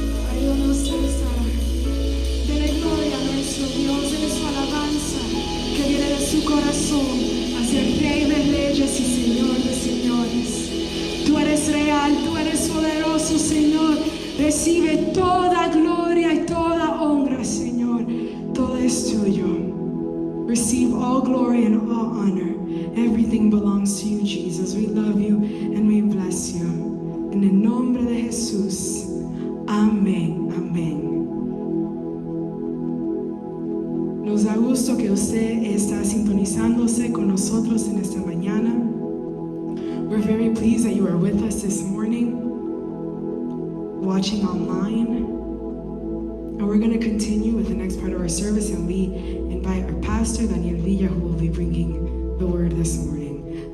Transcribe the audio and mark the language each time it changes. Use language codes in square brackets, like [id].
[es] Ay, yo no sé, Sara. Dele gloria a nuestro Dios, dele su alabanza que viene de su corazón hacia el Rey de Reyes y Señor de Señores. Tú eres real, tú eres poderoso, Señor. Recibe toda gloria y toda honra, Señor. Todo es tuyo. [en] Receive all glory and all honor. Everything belongs to you, Jesus. We love you and we bless you. [es] En el nombre de Jesús. Amén. Amén. Nos da gusto que usted está sintonizándose con nosotros en esta mañana. [en] We're very pleased that you are with us this morning, watching online. And we're going to continue with the next part of our service, and we invite our pastor, Daniel Villa, who will be bringing the word this morning.